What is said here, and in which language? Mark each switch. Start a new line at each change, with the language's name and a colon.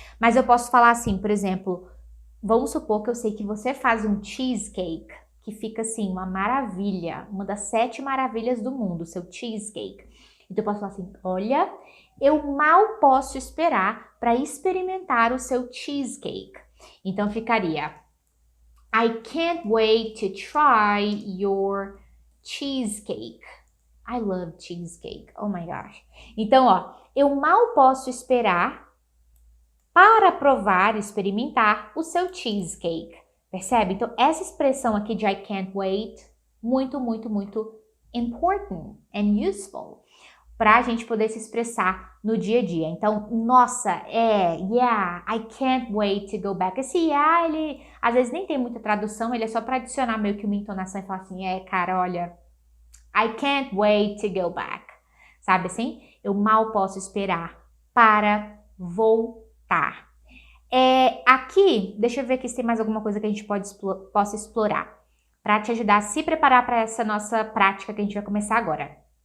Portuguese: Mas eu posso falar assim, por exemplo, vamos supor que eu sei que você faz um cheesecake, que fica assim, uma maravilha, uma das 7 maravilhas do mundo, seu cheesecake. Então eu posso falar assim, olha, eu mal posso esperar para experimentar o seu cheesecake. Então ficaria,
English: I can't wait to try your cheesecake. I love cheesecake, oh my gosh.
Portuguese: Então, ó, eu mal posso esperar para provar, experimentar o seu cheesecake. Percebe? Então, essa expressão aqui de
English: I can't wait,
Portuguese: muito, muito, muito
English: important and useful
Portuguese: para a gente poder se expressar no dia a dia. Então, nossa,
English: yeah, I can't wait to go back.
Portuguese: Esse yeah, ele às vezes nem tem muita tradução, ele é só para adicionar meio que uma entonação e falar assim, cara, olha,
English: I can't wait to go back.
Portuguese: Sabe assim? Eu mal posso esperar para voltar. Aqui, deixa eu ver aqui se tem mais alguma coisa que a gente possa explorar para te ajudar a se preparar para essa nossa prática que a gente vai começar agora.